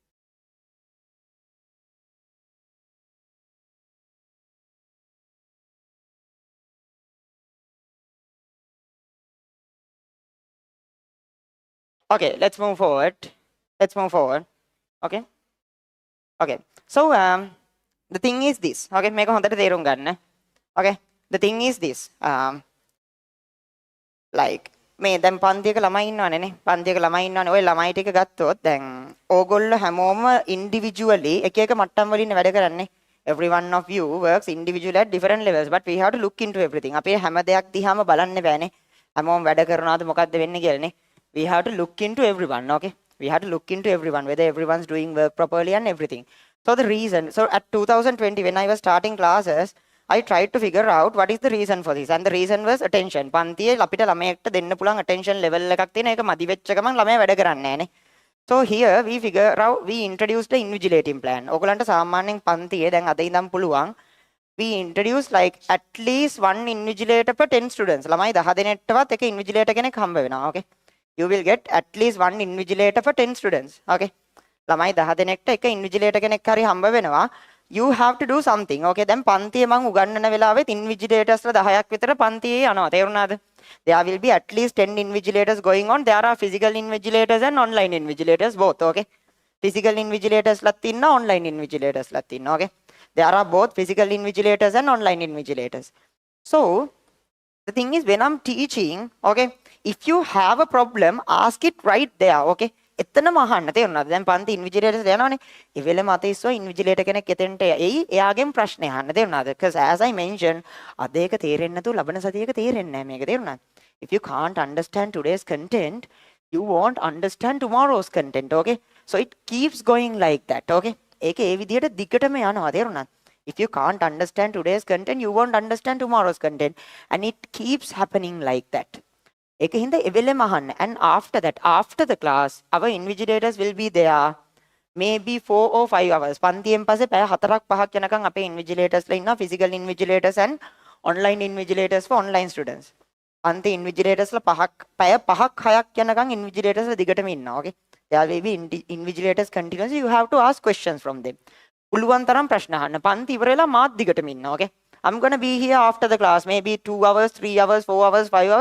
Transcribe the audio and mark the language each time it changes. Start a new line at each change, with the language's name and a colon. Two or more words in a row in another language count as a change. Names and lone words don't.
English: Okay, let's move forward. Let's move forward. Okay. Okay. So the thing is this.
Sinhala: Okay, මේක හොඳට තේරුම් ගන්න.
English: Okay. The thing is this.
Sinhala: Like මේ දැන් පන්තියක ළමයි ඉන්නවනේ නේ. පන්තියක ළමයි ඉන්නවනේ. ওই ළමයි ටික ගත්තොත් දැන් ඕගොල්ලෝ හැමෝම ඉන්ඩිවිජුවලි එක එක මට්ටම් වලින් වැඩ කරන්නේ.
English: Every one of you works individually at different levels, but we have to look into everything.
Sinhala: අපේ හැම දෙයක් දිහාම බලන්න බෑනේ. හැමෝම වැඩ කරනවාද මොකද්ද වෙන්නේ කියලානේ.
English: We have to look into everyone, okay? We have to look into everyone, whether everyone's doing work properly and everything. So the reason, so at 2020 when I was starting classes, I tried to figure out what is the reason for this, and the reason was attention.
Sinhala: පන්තියේ අපිට ළමයෙක්ට දෙන්න පුළුවන්
English: attention level
Sinhala: එකක් තියෙන එක මදි වෙච්ච ගමන් ළමයා වැඩ කරන්නේ නැහනේ.
English: So here we figure out, we introduced the invigilating plan.
Sinhala: ඔයගලන්ට සාමාන්‍යයෙන් පන්තියේ දැන් අද ඉඳන් පුළුවන්
English: we introduced like at least one invigilator per 10 students.
Sinhala: ළමයි 10 දෙනෙක්ටවත් එක invigilator කෙනෙක් හම්බ වෙනවා.
English: Okay, you will get at least one invigilator for 10 students.
Sinhala: Okay, ළමයි 10 දෙනෙක්ට එක invigilator කෙනෙක් හරි හම්බ වෙනවා.
English: You have to do something.
Sinhala: Okay, දැන් පන්තියේ මම උගන්වන වෙලාවෙත් invigilators ලා 10ක් විතර පන්තියේ යනවා. තේරුණාද?
English: There will be at least 10 invigilators going on. There are physical invigilators and online invigilators both. Okay, physical invigilators
Sinhala: ලත් ඉන්න,
English: online invigilators
Sinhala: ලත් ඉන්න.
English: Okay, there are both physical invigilators and online invigilators. So the thing is, when I'm teaching, okay, if you have a problem, ask it right there.
Sinhala: Okay, එතනම අහන්න. තේරුණාද? දැන් පන්ති invigilators යනවනේ. ඒ වෙලෙම අතීස්ව invigilator කෙනෙක් එතෙන්ට එයි. එයාගෙන් ප්‍රශ්න අහන්න. තේරුණාද?
English: Because as I mentioned,
Sinhala: අද ඒක තේරෙන්නේ නැතුව ලබන සතියේක තේරෙන්නේ නැහැ මේක. තේරුණාද?
English: If you can't understand today's content, you won't understand tomorrow's content. Okay, so it keeps going like that.
Sinhala: Okay, ඒක ඒ විදිහට දිගටම යනවා. තේරුණාද?
English: If you can't understand today's content, you won't understand tomorrow's content, and it keeps happening like that.
Sinhala: ඒක හින්දා එවෙලෙම අහන්න.
English: And after that, after the class, our invigilators will be there maybe 4 or 5 hours.
Sinhala: පන්තියෙන් පස්සේ පැය 4ක් 5ක් යනකම් අපේ invigilators ලා ඉන්නවා,
English: physical invigilators and online invigilators for online students.
Sinhala: පන්ති invigilators ලා පැය 5ක් 6ක් යනකම් invigilators ලා දිගටම ඉන්නවා.
English: Okay, there will be invigilators continuously. You have to ask questions from them.
Sinhala: පුළුවන් තරම් ප්‍රශ්න අහන්න. පන්ති ඉවර වෙලා මාත් දිගටම ඉන්නවා.
English: Okay, I'm going to be here after the class, maybe 2 hours, 3 hours, 4 hours, 5 hours.